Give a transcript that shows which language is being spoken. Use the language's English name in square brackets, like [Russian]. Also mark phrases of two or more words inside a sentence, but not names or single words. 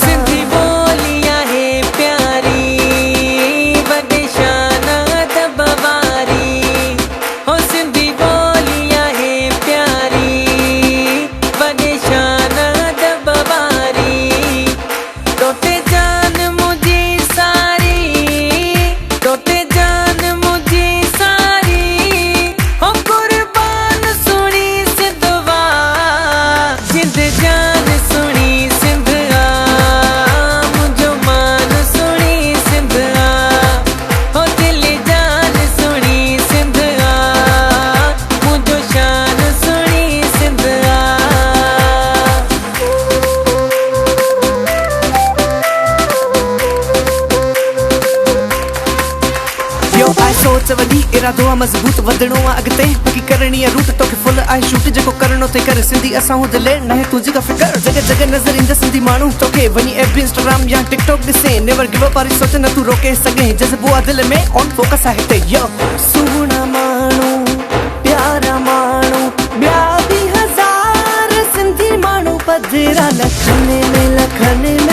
[Sindhi] सिंधी ॿोली आहे प्यारी, वॾे शान अदब वारी। हो सिंधी ॿोली आहे प्यारी, वॾे शान अदब वारी। तोते जान मुंहिंजी सारी, तोते जान मुंहिंजी सारी। हो कुर्बान सुनी सिंध वा, जिंद जान सुनी सिंध आ। मुंहिंजो मान सुनी सिंध आ, हो दिल जान सुनी सिंध आ। मुंहिंजो शान सुनी सिंध आ। यो आहे सोच वॾी, इरादो आहे मज़बूत, वधणो आहे अॻिते, बाक़ी करणी आहे रूट। तोखे फुल आहे शूट, जेको करणो थे कर। सिंधी असां हूं दिले न है तुंहिंजी का फिकर। जगह जगह नज़र ईंदा सिंधी माण्हू, तोखे वञी एफ इंस्टाग्राम या टिकटॉक ॾिसे। [English] never give up [Sindhi] वारी सोच न तूं रोके सघे, जज़्बो आहे दिल में [English] on focus [Sindhi] आहे हिते। यो सुहिणा माण्हू, प्यारा माण्हू, ॿिया बि हज़ार सिंधी माण्हू पधिरा लखनि में लखनि